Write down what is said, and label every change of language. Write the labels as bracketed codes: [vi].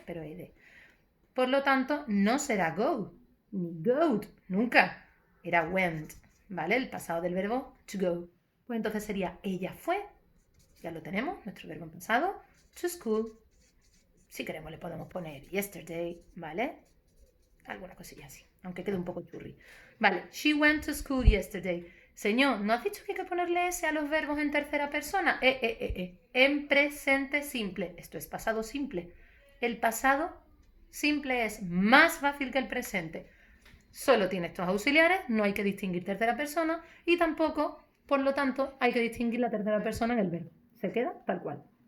[es] Pero ed. Por lo tanto, no será go, ni goat, nunca. Era went, ¿vale? El pasado del verbo to go. Pues entonces sería ella fue, ya lo tenemos, nuestro verbo en pasado, to school. Si queremos le podemos poner yesterday, ¿vale? Alguna cosilla así, aunque quede un poco churri. [en] Vale, she went to school yesterday. [es] Señor, ¿no has dicho que hay que ponerle S a los verbos en tercera persona? En presente simple. Esto es pasado simple. El pasado simple es más fácil que el presente. Solo tiene estos auxiliares, no hay que distinguir tercera persona y tampoco, por lo tanto, hay que distinguir la tercera persona en el verbo. Se queda tal cual.